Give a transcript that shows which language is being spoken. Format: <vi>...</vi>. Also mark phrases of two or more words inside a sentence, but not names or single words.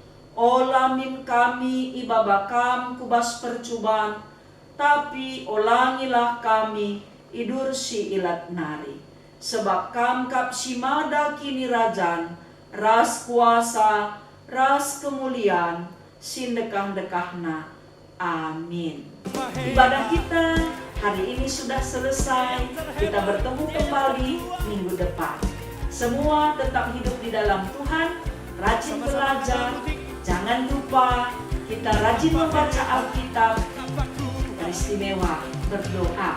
<btx>Olamin kami ibabakam kubas percubaan, tapi olangilah kami idursi ilat nari. Sebab kam kap simada kini rajan, ras kuasa, ras kemuliaan, sindekah-dekahna. Amin.</btx> <id>Ibadah kita hari ini sudah selesai. Kita bertemu kembali minggu depan. Semua tetap hidup di dalam Tuhan, rajin belajar. Jangan lupa kita rajin membaca Alkitab, teristimewa berdoa.</id>